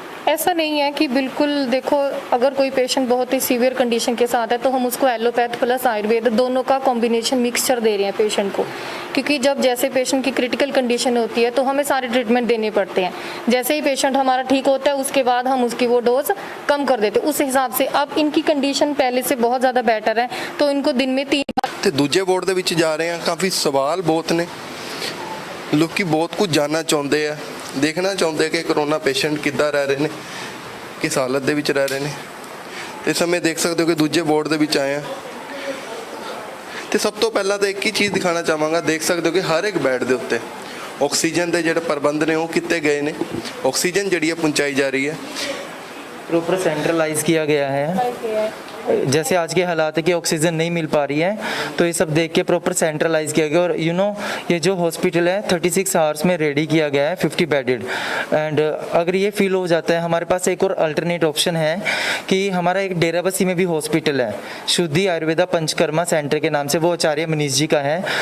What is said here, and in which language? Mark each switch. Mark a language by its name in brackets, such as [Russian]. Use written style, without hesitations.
[Hindi] ऐसा नहीं है कि बिल्कुल, देखो अगर कोई पेशेंट बहुत ही सीवियर कंडीशन के साथ है तो हम उसको एलोपैथ प्लस आयुर्वेद दोनों का कॉम्बिनेशन मिक्सचर दे रहे हैं पेशेंट को, क्योंकि जब जैसे पेशेंट की क्रिटिकल कंडीशन होती है तो हमें सारे ट्रीटमेंट देने पड़ते हैं। जैसे ही पेशेंट हमारा ठीक होता है उसके बाद हम उसकी वो डोज कम कर देते हैं उस हिसाब से। अब इनकी कंडीशन पहले से बहुत ज़्यादा बेटर है तो इनको दिन में 3 [Punjabi] ਤੇ ਦੂਜੇ ਵਾਰਡ ਦੇ ਵਿੱਚ ਜਾ ਰਹੇ ਹਾਂ। ਕਾਫੀ ਸਵਾਲ ਬਹੁਤ ਨੇ, ਲੋਕੀ ਬਹੁਤ ਕੁਝ ਜਾਣਨਾ ਚਾਹੁੰਦੇ ਆ, ਦੇਖਣਾ ਚਾਹੁੰਦੇ ਕਿ ਕਰੋਨਾ ਪੇਸ਼ੈਂਟ ਕਿੱਦਾਂ ਰਹਿ ਰਹੇ ਨੇ, ਕਿਸ ਹਾਲਤ ਦੇ ਵਿੱਚ ਰਹਿ ਰਹੇ ਨੇ। ਤੇ ਇਸ ਸਮੇਂ ਦੇਖ ਸਕਦੇ ਹੋ ਕਿ ਦੂਜੇ ਵਾਰਡ ਦੇ ਵਿੱਚ ਆਏ ਆ। ਤੇ ਸਭ ਤੋਂ ਪਹਿਲਾਂ ਤਾਂ ਇੱਕ ਹੀ ਚੀਜ਼ ਦਿਖਾਣਾ ਚਾਹਾਂਗਾ। ਦੇਖ ਸਕਦੇ ਹੋ ਕਿ ਹਰ ਇੱਕ ਬੈੱਡ ਦੇ ਉੱਤੇ ਆਕਸੀਜਨ ਦੇ ਜਿਹੜੇ ਪ੍ਰਬੰਧ ਨੇ ਉਹ ਕੀਤੇ ਗਏ ਨੇ। ਆਕਸੀਜਨ ਜਿਹੜੀ ਹੈ ਪਹੁੰਚਾਈ ਜਾ ਰਹੀ ਹੈ। [Hindi] प्रॉपर सेंट्रलाइज किया गया है। जैसे आज के हालात है कि ऑक्सीजन नहीं मिल पा रही है तो ये सब देख के प्रॉपर सेंट्रलाइज किया गया। और यू नो ये जो हॉस्पिटल है 36 आवर्स में रेडी किया गया है, 50 बेडेड। एंड अगर ये फील हो जाता है, हमारे पास एक और अल्टरनेट ऑप्शन है कि हमारा एक डेराबस्सी में भी हॉस्पिटल है, शुद्धि आयुर्वेदा पंचकर्मा सेंटर के नाम से, वो आचार्य मनीष जी का है।